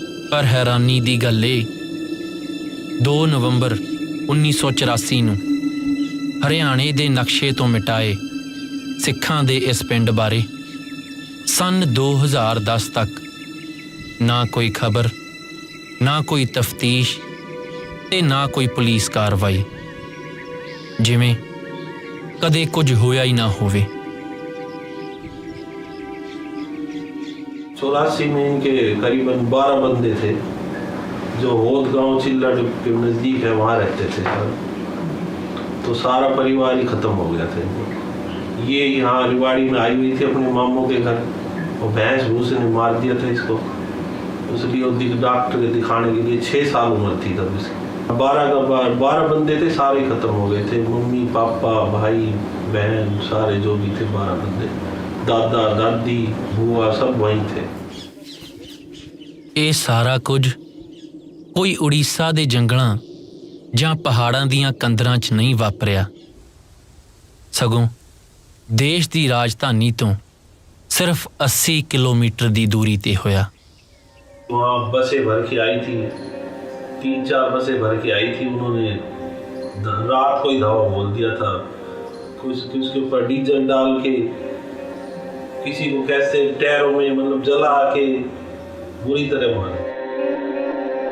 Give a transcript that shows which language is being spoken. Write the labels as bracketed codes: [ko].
[pa] ਪਰ ਹੈਰਾਨੀ ਦੀ ਗੱਲ ਇਹ, 2 ਨਵੰਬਰ 1984 ਨੂੰ ਹਰਿਆਣੇ ਦੇ ਨਕਸ਼ੇ ਤੋਂ ਮਿਟਾਏ ਸਿੱਖਾਂ ਦੇ ਇਸ ਪਿੰਡ ਬਾਰੇ ਸੰਨ 2010 ਤੱਕ ਨਾ ਕੋਈ ਖਬਰ, ਨਾ ਕੋਈ ਤਫਤੀਸ਼ ਤੇ ਨਾ ਕੋਈ ਪੁਲਿਸ ਕਾਰਵਾਈ, ਜਿਵੇਂ ਕਦੇ ਕੁਝ ਹੋਇਆ ਹੀ ਨਾ ਹੋਵੇ। [hi] 84 में इनके करीबन 12 बंदे थे जो होद गांव चिल्लड़ के नज़दीक है, वहाँ रहते थे। तो सारा परिवार ही ख़त्म हो गया था। ये यहाँ रिवाड़ी में आई हुई थी अपने मामों के घर, और भैंस भूसे ने मार दिया था इसको, इसलिए डॉक्टर के दिखाने के लिए 6 साल उम्र थी तब इसकी। 12 बंदे थे, सारे ख़त्म हो गए थे। मम्मी पापा भाई बहन सारे जो भी थे 12 बंदे, दादा दादी बुआ सब वहीं थे। [pa] ਇਹ ਸਾਰਾ ਕੁਝ ਕੋਈ ਉੜੀਸਾ ਦੇ ਜੰਗਲਾਂ ਜਾਂ ਪਹਾੜਾਂ ਦੀਆਂ ਕੰਦਰਾਂ 'ਚ ਨਹੀਂ ਵਾਪਰਿਆ, ਸਗੋਂ ਦੇਸ਼ ਦੀ ਰਾਜਧਾਨੀ ਤੋਂ ਸਿਰਫ 80 किलोमीटर ਦੀ ਦੂਰੀ ਤੇ ਹੋਇਆ। [hi] वहाँ बसें भर के आई थी, 3-4 बसें भर के आई थी। उन्होंने रात को ही धावा बोल दिया था, कुछ उसके ऊपर डीजल डाल के किसी को कैसे टायरों में मतलब जला के बुरी तरह मारा।